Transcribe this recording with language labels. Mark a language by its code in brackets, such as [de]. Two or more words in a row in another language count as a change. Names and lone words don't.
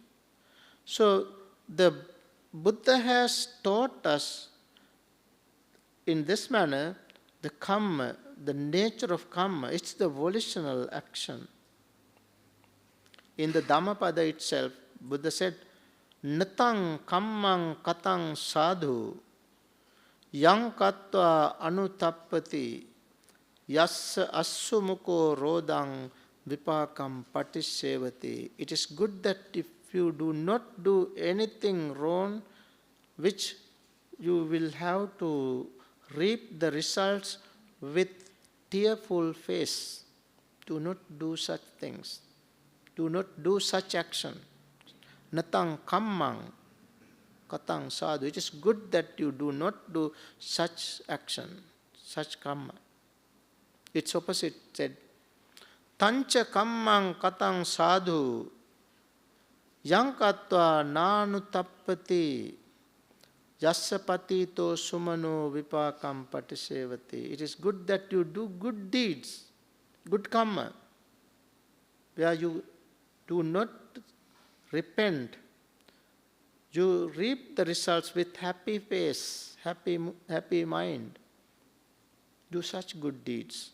[en] So the Buddha has taught us in this manner the Kamma, the nature of Kamma. It's the volitional action. In the Dhammapada itself, Buddha said, [pi] Natang kammang katang sadhu yang katva anutappati yassa assumuko rodang vipakam patisevati. [en] It is good that if you do not do anything wrong, which you will have to reap the results with tearful face. Do not do such things. Do not do such action. [pi] Natang kammang katang sadhu. [en] It is good that you do not do such action, such kamma. Its opposite said, [pi] Tancha kammang katang sadhu yang katva nanutappati yassapatito sumano vipakam patisevati. [en] It is good that you do good deeds, good kamma, where you do not repent. You reap the results with happy face, happy mind. Do such good deeds.